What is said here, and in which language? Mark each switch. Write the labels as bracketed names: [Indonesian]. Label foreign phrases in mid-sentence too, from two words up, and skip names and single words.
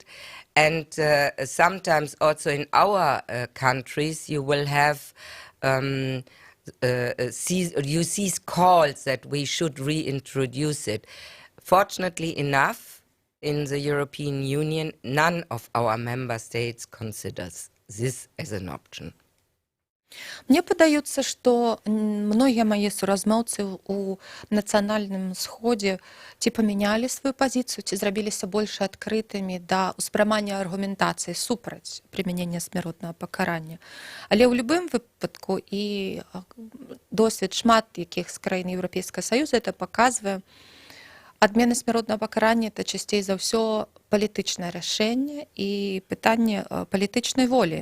[English] And sometimes also in our countries, you will have, you see calls that we should reintroduce it. Fortunately enough, in the European Union, none of our member states considers this as an option. [Belarusian] Мне падаецца, што многія мае суразмоўцы ў нацыянальным сходзе ці памянялі сваю пазіцыю, ці зрабіліся больш адкрытымі да ўспрымання аргументацыі супраць прымянення смяротнага пакарання. Але ў любым выпадку і досвед шмат якіх з краін Еўрапейскага Саюза это паказвае, адмена смяротнага пакарання это часцей за ўсё палітычнае рашэнне і пытанне палітычнай волі.